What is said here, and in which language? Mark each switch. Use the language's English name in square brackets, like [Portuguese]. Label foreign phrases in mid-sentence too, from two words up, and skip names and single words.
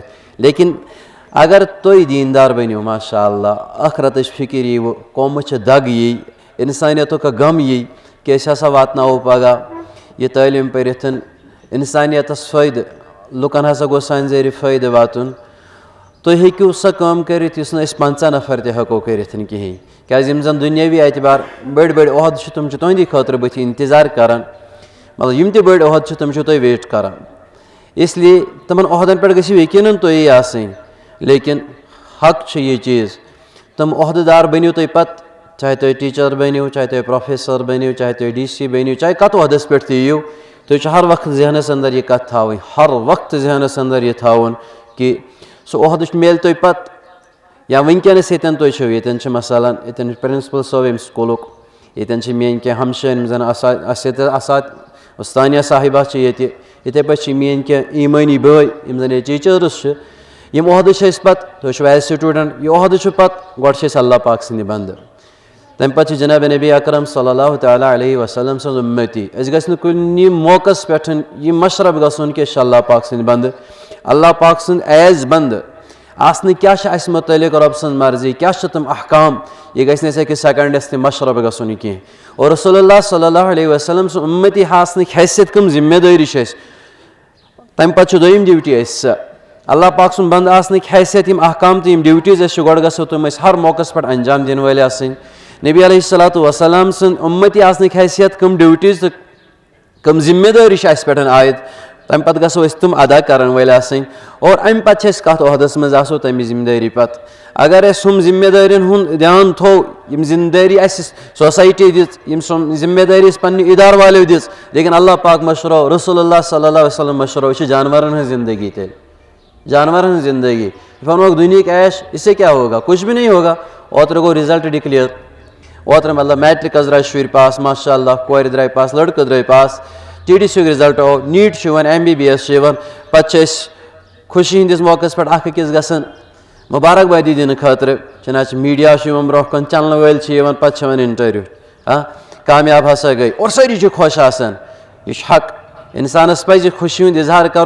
[Kashmiri] لیکن اگر تُہۍ دیٖندار بٔنِو ماشاء اللہ، ٲخرتٕچ فِکر ییٖوٕ، قومٕچ دگ یی، انسانیتُک غم یی کہ أسۍ ہسا واتناوو پگاہ یہِ تعلیٖم پٔرِتھ انسانیتس فٲیدٕ، لُکن ہسا گوٚژھ سانہِ ذٔریعہٕ فٲیدٕ واتُن. تُہۍ ہیٚکِو سۄ کٲم کٔرِتھ یُس نہٕ أسۍ 50 نفر تہِ ہٮ۪کو کٔرِتھ کِہیٖنۍ. کیٛازِ یِم زن دُنیٲوی اعتبار بٔڑۍ بٔڑۍ عہدٕ چھِ تِم چھِ تُہنٛدی خٲطرٕ بٕتھِ انتظار کران، مطلب یِم تہِ بٔڑۍ عہدٕ چھِ تِم چھِو تُہۍ ویٹ کران. [Urdu] اس لیے [Kashmiri] تِمن عہدن پٮ۪ٹھ گٔژھِو یقیٖنن تُہی آسٕنۍ. لیکن حق چھُ یہِ چیٖز، تِم عہدٕ دار بٔنِو تُہۍ پتہٕ، چاہے تُہۍ ٹیٖچر بٔنِو، چاہے تُہۍ پروفیسر بٔنِو، چاہے تُہۍ DC بٔنِو، چاہے کتھ عہدس پٮ۪ٹھ تہِ یِیِو، تُہۍ چھُ ہر وقت ذہنس انٛدر یہِ کتھ تھاوٕنۍ، ہر وقت ذہنس انٛدر یہِ تھاوُن کہ سُہ عہدٕ میلہِ تۄہہِ پتہٕ. یا وٕنکیٚنس ییٚتٮ۪ن تُہۍ چھِو، ییٚتٮ۪ن چھِ مثلاً ییٚتٮ۪ن چھُ پرنسپل صٲب ییٚمہِ سکوٗلُک، ییٚتٮ۪ن چھِ میٲنۍ کینٛہہ ہمشیر یِم زن استانیہ صاحبہ چھِ ییٚتہِ، یِتھٕے پٲٹھۍ چھِ میٲنۍ کینٛہہ ایٖمٲنی بٲے یِم زن ییٚتہِ ٹیٖچٲرٕس چھِ. یِم عہدٕ چھِ أسۍ پتہٕ، تُہۍ چھِو [English] as student, [Kashmiri] یہِ عہدٕ چھُ پتہٕ گۄڈٕ چھِ أسۍ اللہ پاک سٕنٛدِ بنٛدٕ، تمہِ پتہٕ چھِ جناب نبی اکرم صلی اللہ تعالیٰ علیہ وسلم سٕنٛز اُمتی. أسۍ گژھِ نہٕ کُنہِ موقعس پٮ۪ٹھ یہِ مشرف گژھُن کہِ أسۍ چھِ اللہ پاک سٕنٛدِ بنٛدٕ، اللہ پاک سٕنٛدۍ ایز بنٛدٕ آسنہٕ کیٛاہ چھِ اَسہِ مُتعلق رۄب سٕنٛز مرضی، کیٛاہ چھِ تِم احکام، یہِ گژھِ نہٕ اَسہِ أکِس سیکنڈس تہِ مشرف گژھُن کینٛہہ. اور رسول اللہ صلی اللہ علیہ وسلم سُنٛد اُمتی آسنٕکۍ حیثیت کٕم ذمہٕ دٲری چھِ اَسہِ، تَمہِ پتہٕ چھُ دوٚیِم ڈیوٹی اَسہِ سۄ، اللہ پاک سُنٛد بنٛدٕ آسنٕکۍ حیثیت یِم احکام تہٕ یِم ڈیوٹیٖز اَسہِ چھِ گۄڈٕ گژھو تِم أسۍ ہر موقعس پٮ۪ٹھ انجام دِنہٕ وٲلۍ آسٕنۍ. نبی علیہ الصلوۃ والسلام سٕنٛدۍ اُمتی آسنٕکۍ حیثیت کٕم ڈیوٹیٖز تہٕ کٕم ذمہٕ دٲری چھِ اَسہِ پٮ۪ٹھ عٲید، تمہِ پتہٕ گژھو أسۍ تِم ادا کرن وٲلۍ آسٕنۍ اور اَمہِ پتہٕ چھِ أسۍ کتھ عہدس منٛز آسو تَمہِ ذِمہٕ دٲری پتہٕ اگر اَسہِ ہُم ذِمہٕ دٲرین ہُنٛد دیان تھوٚو یِم ذِمہٕ دٲری اَسہِ سوسایٹی دِژ یِم ذِمہٕ دٲری اَسہِ پننہِ اِدارٕ والیو دِژ لیکن اللہ پاک مشرو رسول اللہ صلی اللہ علیہ وسلم مشرو یہِ چھِ جانورن ہٕنٛز زندگی تیٚلہِ جانورن ہٕنٛز زندگی یہِ وَنوکھ دُنہِکۍ عیش [Urdu] اس سے کیا ہوگا کچھ بھی نہیں ہوگا [Kashmiri] اوترٕ گوٚو [English] result declare [Kashmiri] اوترٕ مطلب میٹرکس درٛاے شُرۍ پاس ماشاء اللہ کورِ درٛاے پاس لڑکہٕ درٛاے پاس ٹی ڈی سی یُک رِزلٹ آو نیٖٹ چھُ یِوان MBBS چھُ یِوان پتہٕ چھِ أسۍ خوشی ہِنٛدِس موقعس پٮ۪ٹھ اکھ أکِس گژھان مُبارکبٲدی دِنہٕ خٲطرٕ چنانچہ میٖڈیا چھُ یِوان برونٛہہ کُن چنلہٕ وٲلۍ چھِ یِوان پتہٕ چھِ یِوان اِنٹرویو کامیاب ہسا گٔے اور سٲری چھِ خۄش آسان یہِ چھُ حق اِنسانس پزِ خوشی ہُنٛد اِظہار کرُن